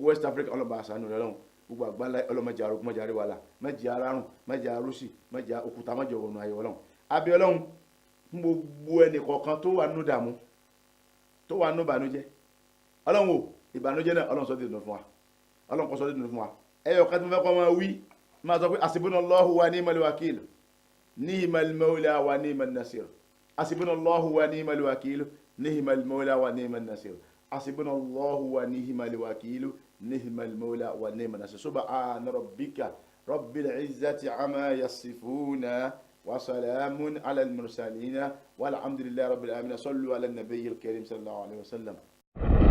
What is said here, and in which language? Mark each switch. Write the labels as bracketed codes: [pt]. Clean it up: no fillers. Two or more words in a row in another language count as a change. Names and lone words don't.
[yo] West Africa ọlọ́run bá àṣánú rẹ̀ ọlọ́run gbogbo àgbáńlá ọlọ́run mẹ́jẹ arógún mẹ́jẹ àríwálà mẹ́jẹ arárùn mẹ́jẹ arúsì mẹ́jẹ òkúta mẹ́jẹ òrùn ayé ọlọ́run abẹ ọlọ́run fún gbogbo ẹnì kọ̀ọ̀kan tó wà nínú dààmú tó wà nínú ìbànújẹ́ ọlọ́run o ìbànújẹ́ náà ọlọ́run sọ dìdùn fún wa ọlọ́run kọ́ sọ dìdùn fún wa ẹyọ kan tó fẹ́ kọ́ máa wí máa sọ pé [ar] حسبنا الله ونعم الوكيل نعم المولى ونعم النصير حسبنا الله ونعم الوكيل نعم المولى ونعم النصير حسبنا الله ونعم الوكيل نعم المولى ونعم النصير سبحان ربك رب العزة عما يصفون وسلام على المرسلين والحمد لله رب العالمين صلوا على النبي الكريم صلى الله عليه وسلم.